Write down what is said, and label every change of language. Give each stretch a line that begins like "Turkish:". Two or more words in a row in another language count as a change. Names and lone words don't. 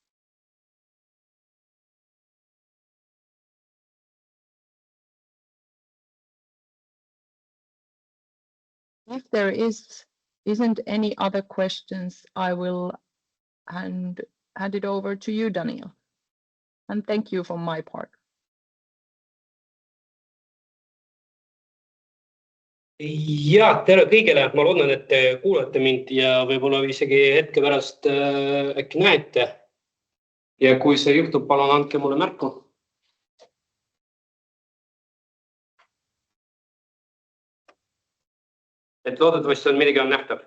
English: If there isn't any other questions, I will hand it over to you, Daniel. And thank you from my part.
Estonian: Ja, tere kõigile. Ma loodan, et te kuulate mind ja võib-olla isegi hetke pärast äkki näete. Ja kui see juhtub, palun andke mulle märku. Et loodetavasti on midagi nähtav.